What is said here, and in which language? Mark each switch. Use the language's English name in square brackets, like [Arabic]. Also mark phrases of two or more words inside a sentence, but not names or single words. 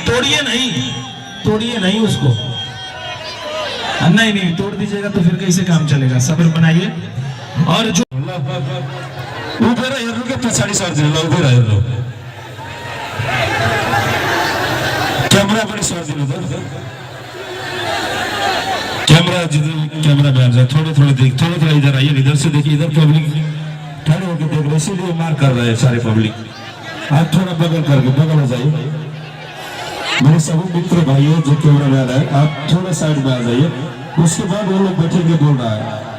[Hindi] तोड़िए नहीं उसको। नहीं नहीं तोड़ दीजिएगा तो फिर कैसे काम चलेगा, सब्र बनाइए। और जो [Nepali] उभेर हेर्नु के पछाडि सर्दिनु ल, उभेर हेर्नु, क्यामेरा पनि सर्दिनु त, [Hindi] कैमरा बैठ जाए, थोड़े थोड़े इधर आइए, इधर से देखिए, इधर पब्लिक खड़े होकर देख रहे, इसीलिए मार कर रहे हैं सारे पब्लिक। आप थोड़ा बगल हो जाइए, मेरे सभी मित्र भाइयों जो कैमरा मैन है, आप थोड़ा साइड में आ जाइए, उसके बाद वो लोग बैठेंगे बोल रहा है।